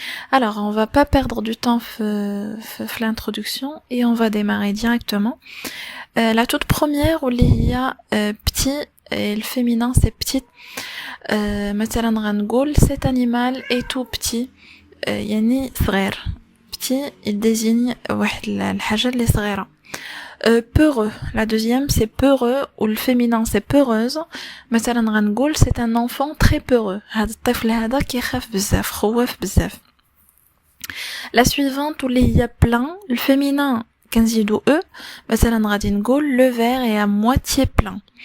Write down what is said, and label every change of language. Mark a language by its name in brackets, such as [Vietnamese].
[French] Alors on va pas perdre du temps في l'introduction et on va démarrer directement. La toute première où il y a petit et le féminin c'est petite. [Arabic] مثلا غنقول [French] cet animal est tout petit. [Arabic] يعني صغير. [French] Petit il désigne [Arabic] واحد الحاجة اللي صغيرة. [French] Peureux, la deuxième c'est peureux ou le féminin c'est peureuse. [Arabic] مثلا غنقول [French] c'est un enfant très peureux. [Arabic] هذا الطفل هذا كيخاف بزاف خواف بزاف. [French] La suivante où il y a plein, le féminin [Arabic] كنزيدو [French] e. [Arabic] مثلا غادي نقول [French] le verre est à moitié plein.